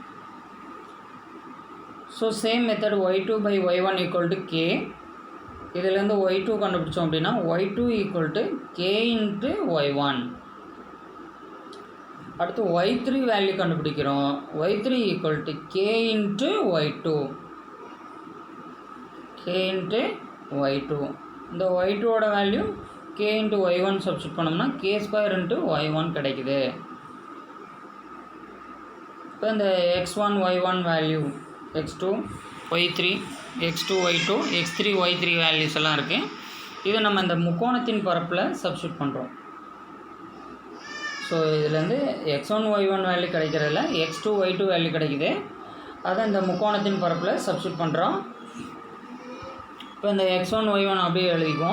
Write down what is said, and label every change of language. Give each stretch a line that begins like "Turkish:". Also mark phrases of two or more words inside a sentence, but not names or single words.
English: so same method y2/y1 equal to k.
Tamil: இதிலேருந்து y2 கண்டுபிடிச்சோம் அப்படின்னா y2
English: equal to
Tamil: k × y1. அடுத்து y3 வேல்யூ கண்டுபிடிக்கிறோம், y3
English: equal to
Tamil: k × y2. k × y2. இந்த y2ஓட வேல்யூ k × y1 சப்ஸ்டியூட் பண்ணோம்னா k2 × y1 கிடைக்குது. இப்போ இந்த x1 y1 வேல்யூ x2 y3 x2 y2 x3 y3 வேல்யூஸ் எல்லாம் இருக்குது. இதை நம்ம இந்த முக்கோணத்தின் பரப்பில் சப்ஸ்டியூட் பண்ணுறோம். ஸோ இதுலேருந்து x1 y1 வேல்யூ கிடைக்கிறதில்ல x2 y2 வேல்யூ கிடைக்குது, அதை இந்த முக்கோணத்தின் பரப்பில் சப்ஸ்டியூட் பண்ணுறோம். இப்போ இந்த x1 y1 அப்படியே எழுதிக்குவோம்.